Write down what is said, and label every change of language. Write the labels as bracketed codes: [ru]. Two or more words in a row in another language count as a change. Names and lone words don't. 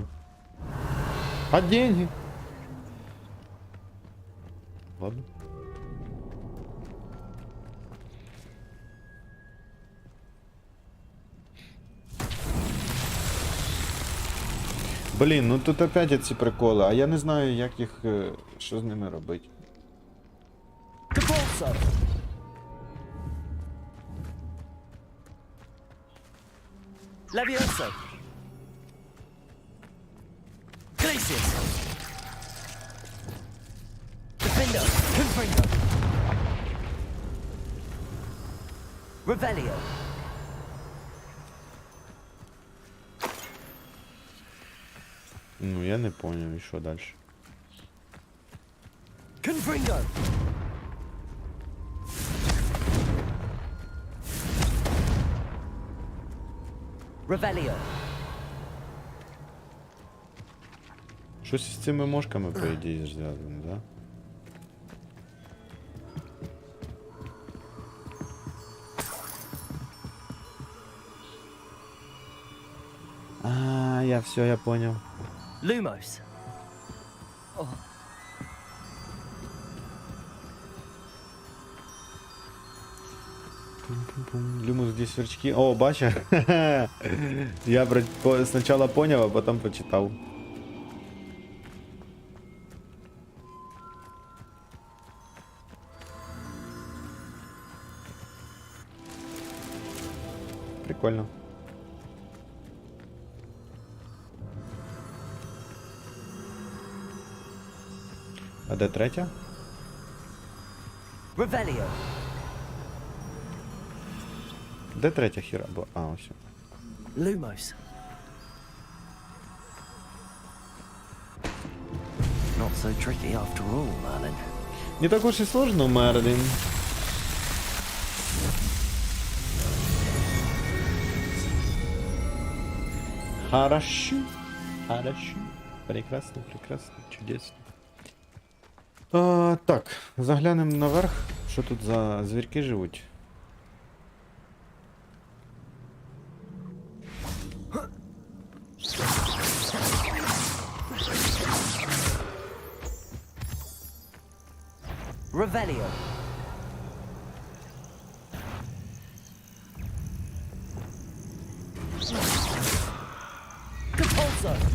[ru] А деньги? Ладно. [uk] Блін, ну тут опять ці приколи, а я не знаю, як їх, що з ними робити. [la] Levioso. Glacius. Defender. Confringo. Revelio. [uk] Ну, я не понял, і що далі. [la] Confringo. Revelio. [uk] Щось із цими мошками, по ідеї, зв'язано, [ru] да? А, я понял. [la] Lumos. [ru] Люмус, где сверчки. О, бача. Я сначала понял, а потом почитал. Прикольно. [uk] А де третя? [la] Revelio. [uk] Де третя хіра? А, ось. [la] Lumos. [en] Not so tricky after all, Merlin. [ru] Не так уж і сложно, Мерлін. Хорошо. Хорошо. Прекрасно, прекрасно, чудесно. [uk] Так, заглянемо наверх. Що тут за звірки живуть? [la] Revelio. Compulso.